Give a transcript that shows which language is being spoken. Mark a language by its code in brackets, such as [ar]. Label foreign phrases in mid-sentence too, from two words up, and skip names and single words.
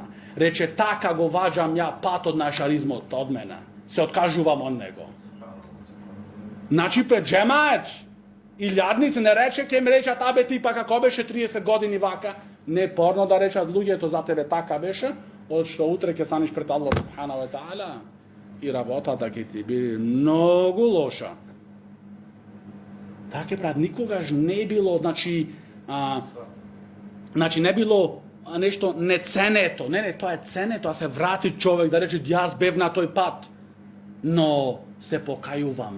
[mk] Рече, така го ваđам ја патот на ешаризмот од мене. Се откажувам од него. Значи пред джемает, илјадници не рече, ке ми речат, абе ти па како беше 30 години вака, не порно да речат луѓето за тебе така беше, од што утре ќе станеш пред Аллах [ar] سبحانه وتعالى [mk] и работата ќе ти биде многу лоша. Така брат, никогаш не било, значи не било нешто неценето. Не, тоа е ценето, а се врати човек да рече, јас бев на тој пат, но се покајувам.